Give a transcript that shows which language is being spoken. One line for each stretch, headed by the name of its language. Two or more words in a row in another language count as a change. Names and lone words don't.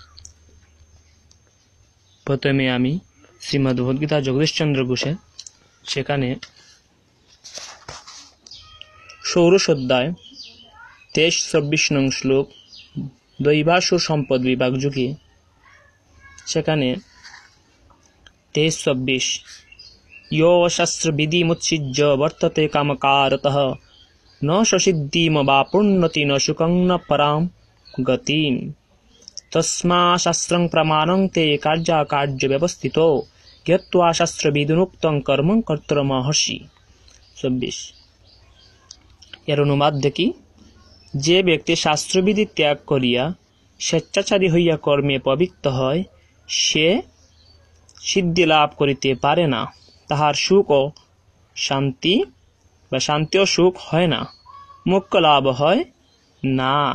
Bangla: প্রথমে আমি শ্রীমদ্ ভগবদ গীতা জগদীশচন্দ্র ঘোষের, সেখানে ষোড়শ অধ্যায় 23-24 নং শ্লোক, দৈবাস সম্পদ বিভাগ যুগে, সেখানে
Sanskrit: 23-24 यो शास्त्रविधिमुत्सृज्य वर्तते कामकारतः न ससिद्धिम वा पुण्यति न सुखं न परां गतिं तस्मा शास्त्रं प्रमाणं ते कार्याकार्य व्यवस्थितो ज्ञात्वा शास्त्रविधिमुक्तं कर्म कर्तुमर्हसि।
Bangla: 24 এর অনুবাদ দেখি। যে ব্যক্তি শাস্ত্রবিধি ত্যাগ করিয়া স্বেচ্ছাচারী হইয়া কর্মে প্রবৃত্ত হয়, সে সিদ্ধি লাভ করিতে পারে না। তাহার সুখ ও শান্তি বা শান্তি ও সুখ হয় না, মোক্ষ লাভ হয় না।